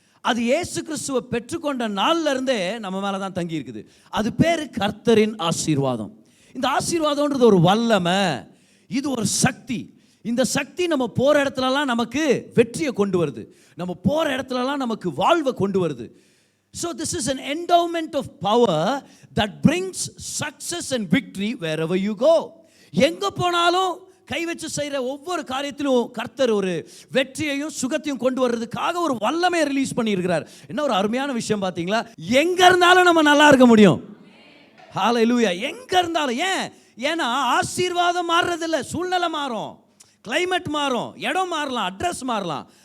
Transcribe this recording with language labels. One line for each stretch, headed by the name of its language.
Tamil: அது இயேசு கிறிஸ்துவை பெற்றுக்கொண்ட நாள்ல இருந்தே நம்ம மேலே தான் தங்கி இருக்குது. அது பேர் கர்த்தரின் ஆசீர்வாதம். இந்த ஆசீர்வாதம்ன்றது ஒரு வல்லமை, இது ஒரு சக்தி. இந்த சக்தி நம்ம போகிற இடத்துலலாம் நமக்கு வெற்றியை கொண்டு வருது, நம்ம போகிற இடத்துலலாம் நமக்கு வாழ்வை கொண்டு வருது.
English: So this is an endowment of power that brings success and victory wherever you go.
Tamil: எங்க போனாலும் கை வச்சு செய்கிற ஒவ்வொரு காரியத்திலும் கர்த்தர் ஒரு வெற்றியையும் சுகத்தையும் கொண்டு வர்றதுக்காக ஒரு வல்லமையை ரிலீஸ் பண்ணியிருக்கிறார். என்ன ஒரு அருமையான விஷயம் பார்த்தீங்களா? எங்க இருந்தாலும் நம்ம நல்லா இருக்க முடியும். ஹல்லேலூயா. எங்க இருந்தாலும். ஏன்னா ஆசீர்வாதம் மாறுறதில்ல, சூழ்நிலை மாறும், கிளைமேட் மாறும், இடம் மாறலாம், அட்ரஸ் மாறலாம்.